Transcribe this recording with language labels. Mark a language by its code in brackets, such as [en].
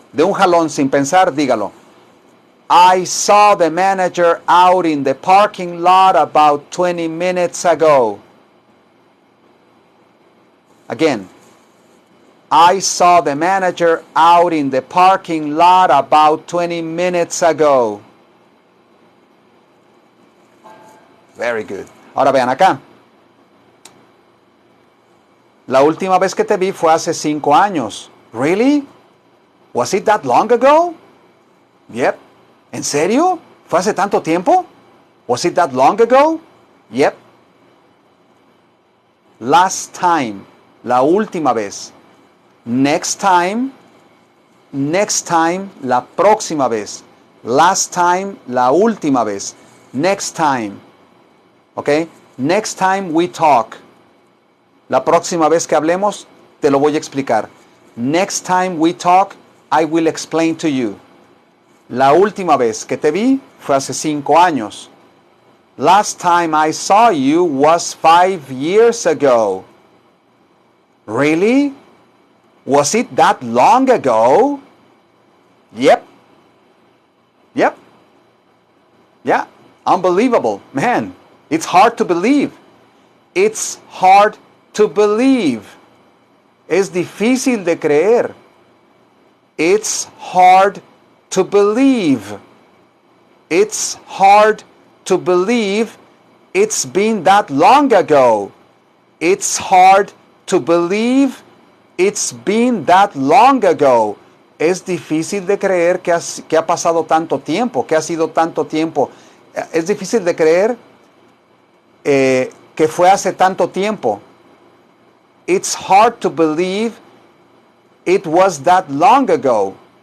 [es] De un jalón sin pensar, dígalo. [en] I saw the manager out in the parking lot about 20 minutes ago. Again. I saw the manager out in the parking lot about 20 minutes ago. Very good. [es] Ahora vean acá. La última vez que te vi fue hace 5 años. [en] Really? Was it that long ago? Yep. [es] ¿En serio? ¿Fue hace tanto tiempo? [en] Was it that long ago? Yep. Last time. [es] La última vez. [en] Next time. Next time. [es] La próxima vez. [en] Last time. [es] La última vez. [en] Next time. [es] ¿Ok? [en] Next time we talk. [es] La próxima vez que hablemos, te lo voy a explicar. [en] Next time we talk, I will explain to you. [es] La última vez que te vi fue hace 5 años. [en] Last time I saw you was 5 years ago. Really? Was it that long ago? Yep. Yep. Yeah. Unbelievable. Man, it's hard to believe. It's hard to believe. [es] Es difícil de creer. [en] It's hard to believe. It's hard to believe it's been that long ago. It's hard to believe it's been that long ago. [es] Es difícil de creer que ha pasado tanto tiempo, que ha sido tanto tiempo. Es difícil de creer que fue hace tanto tiempo. [en] It's hard to believe it was that long ago.